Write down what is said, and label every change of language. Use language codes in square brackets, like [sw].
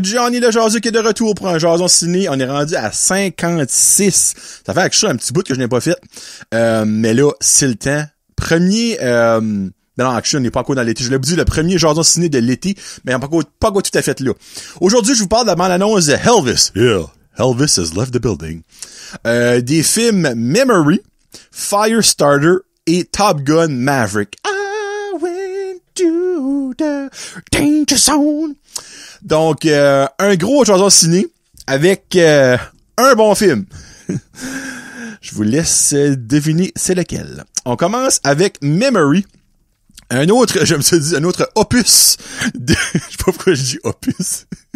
[fr] Johnny le jaseux qui est de retour pour un jason ciné. On est rendu à 56. Ça fait un petit bout que je n'ai pas fait. Mais là, c'est le temps. Premier... non, action, on n'est pas encore dans l'été. Je l'ai dit, le premier jason ciné de l'été, mais on n'est pas encore tout à fait là. Aujourd'hui, je vous parle de la bande-annonce de Elvis. [en] Yeah, Elvis has left the building. [fr] Des films Memory, Firestarter et Top Gun Maverick. [en] I went to the danger zone. [fr] Donc, un gros jason ciné avec un bon film. Je vous laisse deviner c'est lequel. On commence avec Memory. Un autre, je me suis dit, un autre opus de, je sais pas pourquoi je dis opus.